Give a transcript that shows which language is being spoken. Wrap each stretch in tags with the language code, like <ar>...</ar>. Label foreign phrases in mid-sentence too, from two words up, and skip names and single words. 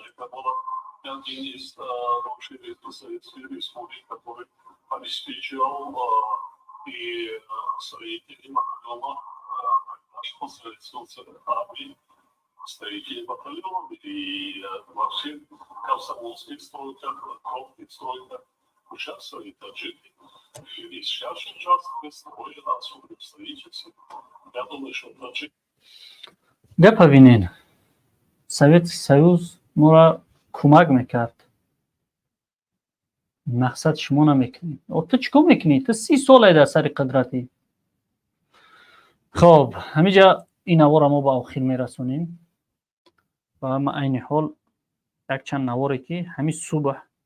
<ru>Это было один из лучших советских республик, который обеспечивал и строителей батальона нашего советского армии, строители батальонов и во всех комсомольских стройках, крупных стройках участвовали таджики. И сейчас участвуют, строят, особенно в строительстве. Я думаю, что таджики...</ru> <tg>ببینین Советский Союз ما را کمک میکرد، مقصد شما نمیکنید. تو چیکار میکنید؟ تو 30 ساله در سر قدرتی. خب همینجا این نوار ما با آخر میرسونیم و اما عین حال یک چند نواری که همین صبح</tg>